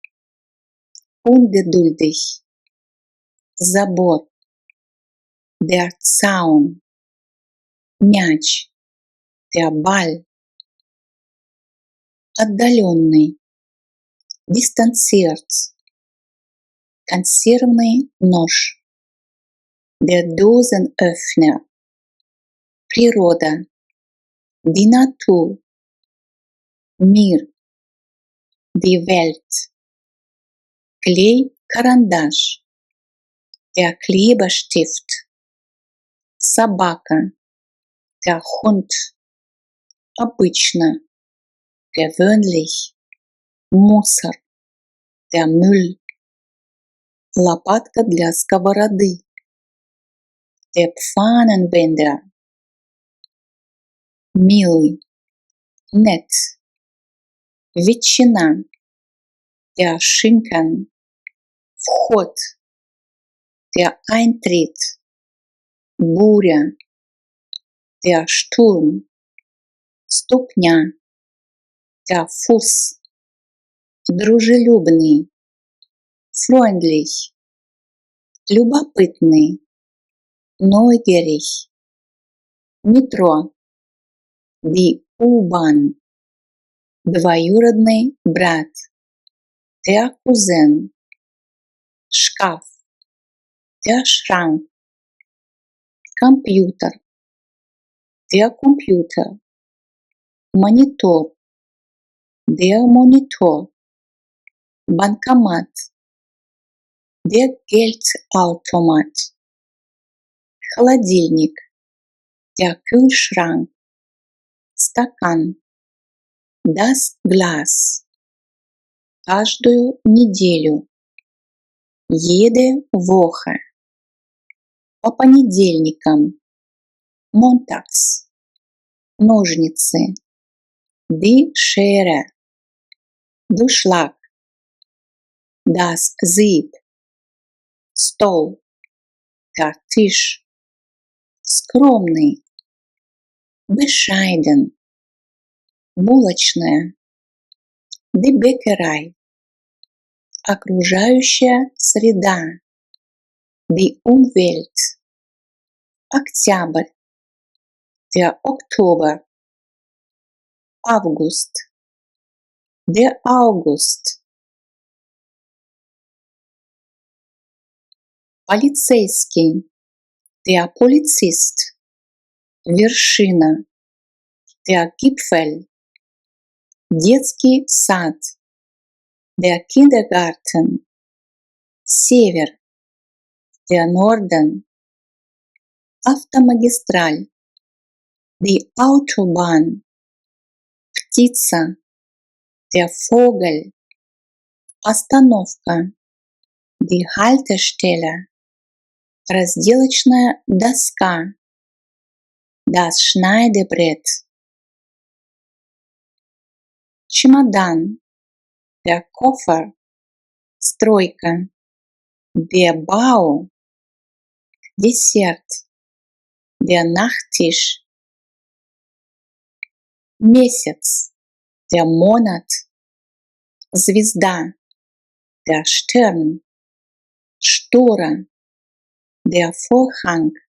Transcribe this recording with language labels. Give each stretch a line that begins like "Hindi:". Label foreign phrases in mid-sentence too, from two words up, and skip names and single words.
German: ungeduldig, забор, der Zaun, мяч, der Ball,
Russian: отдаленный, distanziert, консервный нож,
German: der Dosenöffner, природа, die Natur, мир, die Welt,
Russian: клей, карандаш,
German: der Klebestift, собака, der Hund, обычно, gewöhnlich, мусор, der Müll,
Russian: лопатка для сковороды,
German: der Pfannenwender, милый, nett, ветчина, der Schinken, вход, der Eintritt, буря, der Sturm, ступня, der Fuß, дружелюбный, freundlich, любопытный, neugierig, метро, die U-Bahn,
Russian: двоюродный брат,
German: der Cousin, шкаф, der Schrank, компьютер, der Computer, монитор, der Monitor, банкомат, der Geldautomat, холодильник, der Kühlschrank, стакан, das Glas,
Russian: каждую неделю,
German: jede Woche,
Russian: по понедельникам, montags, ножницы,
German: die Schere, дуршлаг, das Sieb, стол, der Tisch, скромный, bescheiden, булочная, die Bäckerei,
Russian: окружающая среда,
German: die Umwelt, октябрь, der Oktober, August, der August, полицейский, der Polizist, вершина, der Gipfel,
Russian: детский сад,
German: der Kindergarten, север, der Norden, автомагистраль, die Autobahn, птица, der Vogel, остановка, die Haltestelle,
Russian: разделочная доска,
German: das Schneidebrett, чемодан, der Koffer, стройка, der Bau, десерт, der Nachtisch, месяц, der Monat, звезда, der Stern, штора, der Vorhang,